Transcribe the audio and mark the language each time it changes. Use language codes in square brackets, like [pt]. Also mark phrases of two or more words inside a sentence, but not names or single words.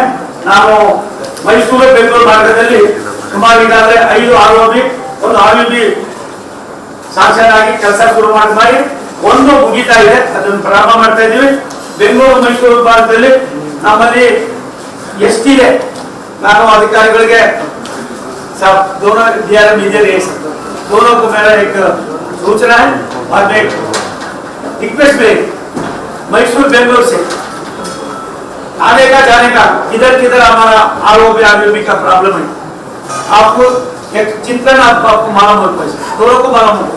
[kn] ನಾನು ಮೈಸೂರು ಬೆಂಗಳೂರು ಮಾರ್ಗದಲ್ಲಿ ಸುಮಾರು ಈಗಾಗಲೇ 5 ROB, ಒಂದು RUB ಶಾಸನ ಆಗಿ ಕೆಲಸ ಶುರು ಮಾಡಿ ಒಂದು ಮುಗಿತಾ ಇದೆ, ಅದನ್ನು ಪ್ರಾರಂಭ ಮಾಡ್ತಾ ಇದ್ದೀವಿ. ಬೆಂಗಳೂರು ಮೈಸೂರು ಭಾಗದಲ್ಲಿ ನಮ್ಮಲ್ಲಿ ಎಷ್ಟಿದೆ ನಾನು ಅಧಿಕಾರಿಗಳಿಗೆ [hi] दोनों DRM इधर है, दोनों को मेरा एक सूचना है और मैं रिक्वेस्ट में मैसूर बेंगलोर से आने का जाने का किधर किधर हमारा ROB RUB का प्रॉब्लम है, आपको एक चिंतन आपको मालूम होता है, दोनों को मालूम होता है.